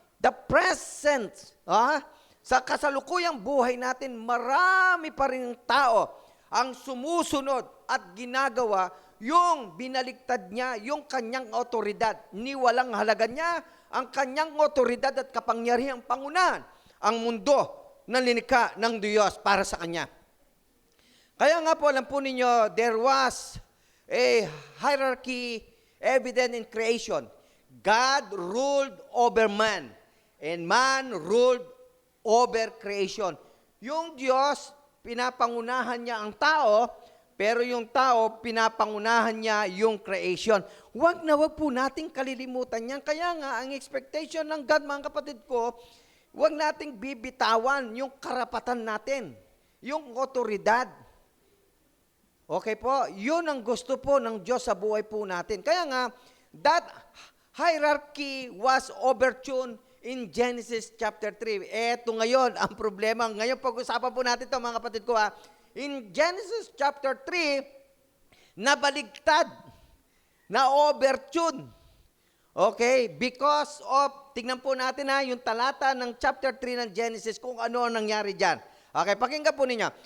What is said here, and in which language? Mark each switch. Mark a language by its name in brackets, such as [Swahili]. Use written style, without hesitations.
[English] The present, [Filipino] sa kasalukuyang buhay natin, marami pa rin tao ang sumusunod at ginagawa yung binaliktad niya, yung kanyang otoridad. Niwalang halaga niya ang kanyang otoridad at kapangyarihang pangunahan ang mundo na linikha ng Diyos para sa kanya. Kaya nga po, alam po ninyo, [English] there was a hierarchy evident in creation. God ruled over man, and man ruled over creation. [Filipino] Yung Diyos, pinapangunahan niya ang tao, pero yung tao, pinapangunahan niya yung creation. Huwag po nating kalilimutan yan. Kaya nga, ang expectation ng God, mga kapatid ko, huwag nating bibitawan yung karapatan natin, yung otoridad. Okay po? Yun ang gusto po ng Diyos sa buhay po natin. Kaya nga, [English] that hierarchy was overturned in Genesis chapter 3. [Filipino] Eto ngayon, ang problema. Ngayon, pag-usapan po natin ito, mga kapatid ko, [English] in Genesis chapter 3, [Filipino] nabaligtad, na overtune. Okay? [English] Because of, [Filipino] tingnan po natin yung talata ng chapter 3 ng Genesis, kung ano ang nangyari dyan. Okay, pakinggan po ninyo.